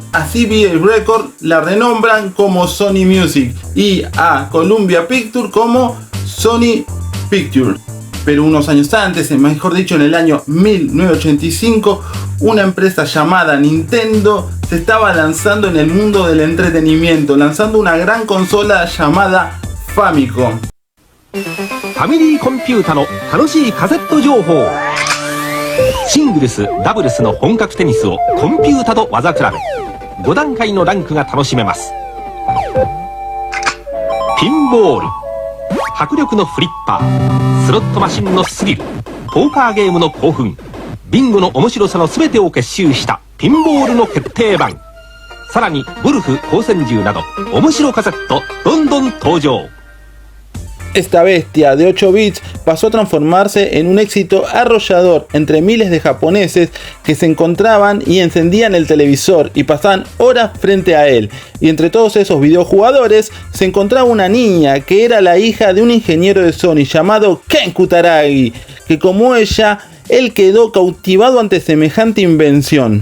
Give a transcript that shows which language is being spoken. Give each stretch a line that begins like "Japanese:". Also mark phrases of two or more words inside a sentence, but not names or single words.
Spanish: A CBS Records la renombran como Sony Music y a Columbia Pictures como Sony Pictures. Pero unos años antes, mejor dicho en el año 1985, una empresa llamada Nintendo se estaba lanzando en el mundo del entretenimiento, lanzando una gran consola llamada Famicom.
Japanese: ファミリーコンピュータの楽しいカセット情報。シングルス、ダブルスの本格テニスをコンピュータと技比べ。5段階のランクが楽しめます。ピンボール、迫力のフリッパー、スロットマシンのスリル、ポーカーゲームの興奮、ビンゴの面白さの全てを結集したピンボールの決定版。さらにゴルフ、光線銃など面白カセットどんどん登場。
Spanish: Esta bestia de 8 bits pasó a transformarse en un éxito arrollador entre miles de japoneses que se encontraban y encendían el televisor y pasaban horas frente a él. Y entre todos esos videojugadores se encontraba una niña que era la hija de un ingeniero de Sony llamado Ken Kutaragi, que como ella, él quedó cautivado ante semejante invención.